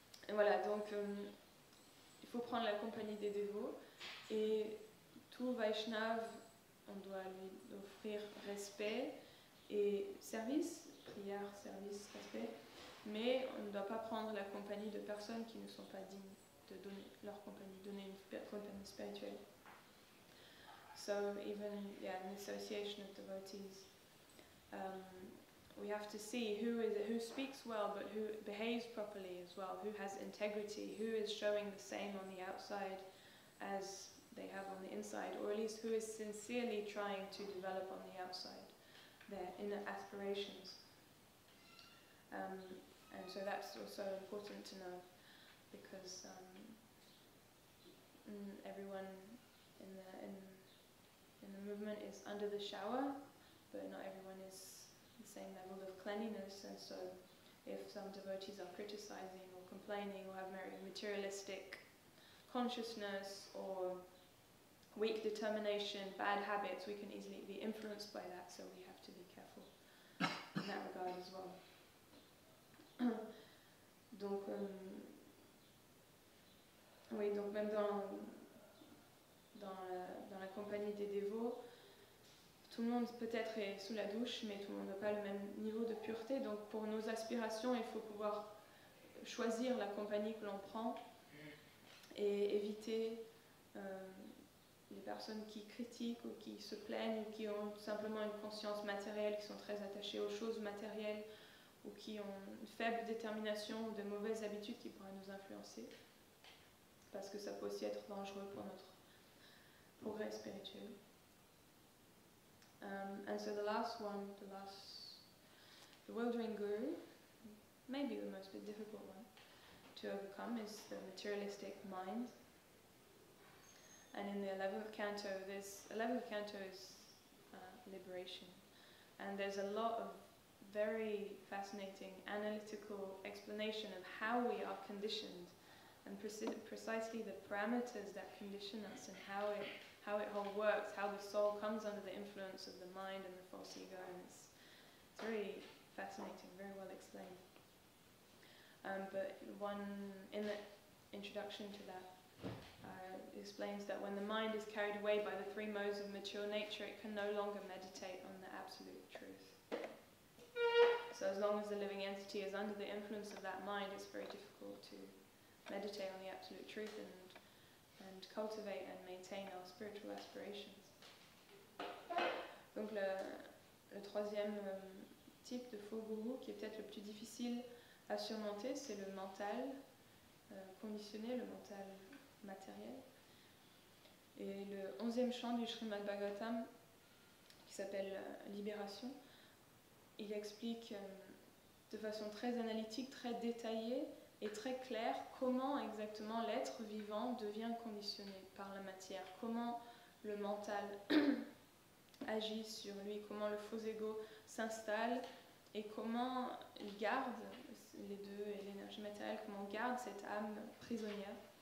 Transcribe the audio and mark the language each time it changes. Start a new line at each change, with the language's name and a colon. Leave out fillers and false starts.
French: Voilà, donc il faut prendre la compagnie des dévots et tout Vaishnav, on doit lui offrir respect et service, prière, service, respect, mais on ne doit pas prendre la compagnie de personnes qui ne sont pas dignes de donner leur compagnie, donner une compagnie spirituelle.
English: So even in association of devotees, we have to see who speaks well, but who behaves properly as well, who has integrity, who is showing the same on the outside as they have on the inside, or at least who is sincerely trying to develop on the outside their inner aspirations. And so that's also important to know, because everyone in the movement is under the shower, but not everyone is the same level of cleanliness, and so if some devotees are criticizing or complaining or have very materialistic consciousness or weak determination, bad habits, we can easily be influenced by that, so we have to be careful in that regard as well.
French: Donc, oui, donc même dans la compagnie des dévots, tout le monde peut-être est sous la douche, mais tout le monde n'a pas le même niveau de pureté. Donc pour nos aspirations, il faut pouvoir choisir la compagnie que l'on prend et éviter les personnes qui critiquent ou qui se plaignent ou qui ont simplement une conscience matérielle, qui sont très attachées aux choses matérielles ou qui ont une faible détermination ou de mauvaises habitudes qui pourraient nous influencer, parce que ça peut aussi être dangereux pour notre progrès spirituel.
English: And so the bewildering guru, maybe the most difficult one to overcome, is the materialistic mind. And in the 11th canto, 11th canto is liberation. And there's a lot of very fascinating analytical explanation of how we are conditioned and precisely the parameters that condition us and how it all works, how the soul comes under the influence of the mind and the false ego, and it's very fascinating, very well explained. But in the introduction to that, explains that when the mind is carried away by the three modes of mature nature, it can no longer meditate on the absolute truth. So as long as the living entity is under the influence of that mind, it's very difficult to meditate on the absolute truth and cultivate and maintain our spiritual aspirations.
French: Donc le troisième type de faux gourou, qui est peut-être le plus difficile à surmonter, c'est le mental conditionné, le mental matériel. Et le 11e chant du Srimad Bhagavatam, qui s'appelle Libération, il explique de façon très analytique, très détaillée et très claire comment exactement l'être vivant devient conditionné par la matière, comment le mental agit sur lui, comment le faux ego s'installe et comment il garde les deux et l'énergie matérielle, comment on garde cette âme prisonnière.